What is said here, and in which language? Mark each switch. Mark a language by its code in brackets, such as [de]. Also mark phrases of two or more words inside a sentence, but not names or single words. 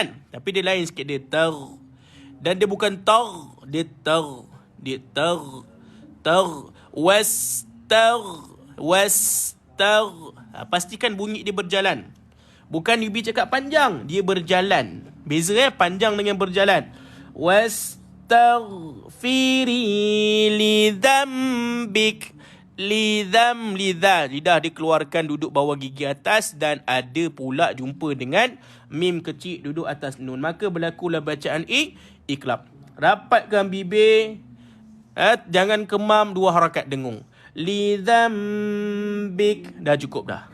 [ms] Tapi dia lain sikit, dia tagh. Dan dia bukan tar, dia tar. [ar] Wastagh. [ms] Pastikan bunyi dia berjalan. Bukan Yubi cakap panjang, dia berjalan. Beza panjang dengan berjalan. [ar] واستغفري لذنبك. [ms] Lidah dikeluarkan duduk bawah gigi atas, dan ada pula jumpa dengan mim kecil duduk atas nun. Maka berlakulah bacaan iklab. Rapatkan bibir, jangan kemam, 2 harakat dengung. Lidzambik, dah cukup dah.